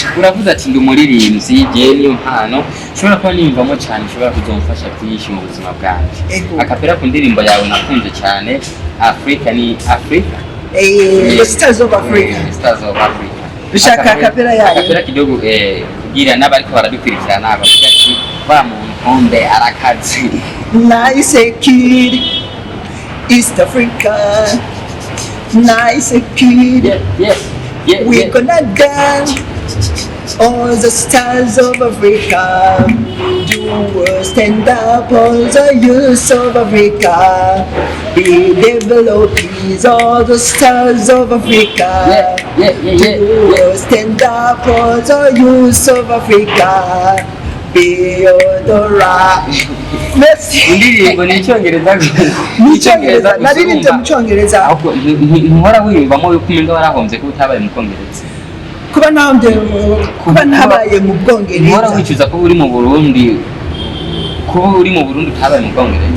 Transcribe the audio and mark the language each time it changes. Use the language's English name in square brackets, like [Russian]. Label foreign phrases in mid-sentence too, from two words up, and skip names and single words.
[Rundi] uravuze ati ndi umuririmbyi je niyo mpano ushobora kuba nimvamo cyane ushobora kuzomfasha byinshi mu buzima bwanje akapera ku ndirimbo yawe nakunze cyane Africa ni Africa Stars of Africa bishaka akapera yayo akapera kidogo kugira n'abariko baradukurikirana bavuga ati wa muntu hombe arakazi [English] nice kid East Africa nice kid we gonna dance all the stars of Africa do stand up all the youth of Africa be developers all the stars of Africa do stand up all the youth of Africa be odora [Rundi] indirimbo ni icyongereza naririmbye mu cyongereza ahubwo ntuhora wiyumvamo yuko umenga warahomvye ko utabaye mu Bwongereza kuba ntabaye mu Bwongereza ntuhora wicuza ko uri mu Burundi utabaye mu Bwongereza